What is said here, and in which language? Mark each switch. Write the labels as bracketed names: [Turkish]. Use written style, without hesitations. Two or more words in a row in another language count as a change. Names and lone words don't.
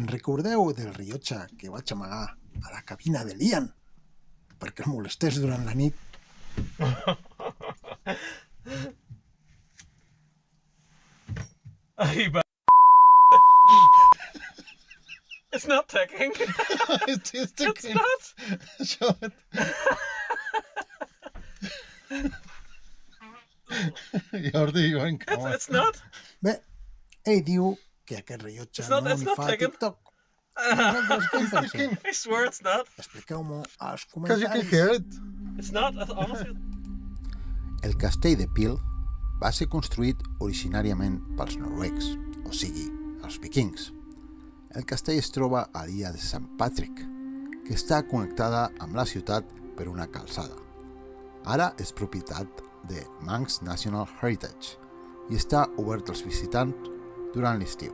[Catalan] recordeu del rellotge que vaig amagar a la cabina de l'Ian perquè el molestés durant la nit? [English] It's not ticking. It's It's ticking. not. Show it. [Catalan] Jordi, jo en cama. [English] It's not. [Catalan] Bé, ell diu que aquest rellotge no li fa [English] ticking. [Catalan] TikTok. Vosaltres què en penseu? [English] I swear it's not. [Catalan] Expliqueu-m'ho als [English] Because you can [Catalan] comentaris. [English] hear it. It's not. Honestly. [Catalan] El castell de Peel va ser construït originàriament pels noruecs, o sigui, els vikings. El castell es troba a l'illa de St. Patrick, que està connectada amb la ciutat per una calçada. Ara és propietat de Manx National Heritage i està obert als visitants durant l'estiu.